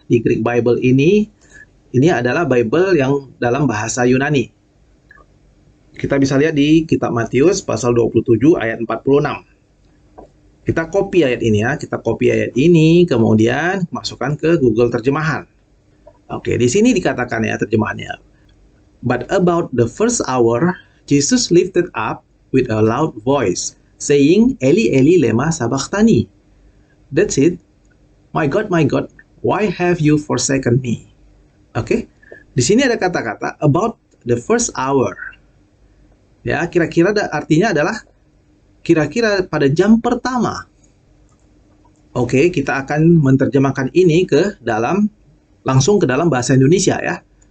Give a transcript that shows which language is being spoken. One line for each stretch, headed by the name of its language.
Indonesian: Di Greek Bible ini adalah Bible yang dalam bahasa Yunani. Kita bisa lihat di kitab Matius pasal 27 ayat 46. Kita copy ayat ini ya, kita copy ayat ini, kemudian masukkan ke Google Terjemahan. Oke, di sini dikatakan ya terjemahannya.
English: But about the first hour, Jesus lifted up with a loud voice, saying,
Aramaic: Eli, Eli, lema sabachthani.
English: That's it. My God, why have you forsaken me?
Indonesian: Oke, di sini ada kata-kata
English: about the first hour.
Indonesian: Ya, kira-kira artinya adalah kira-kira pada jam pertama. Oke, kita akan menerjemahkan ini langsung ke dalam bahasa Indonesia ya.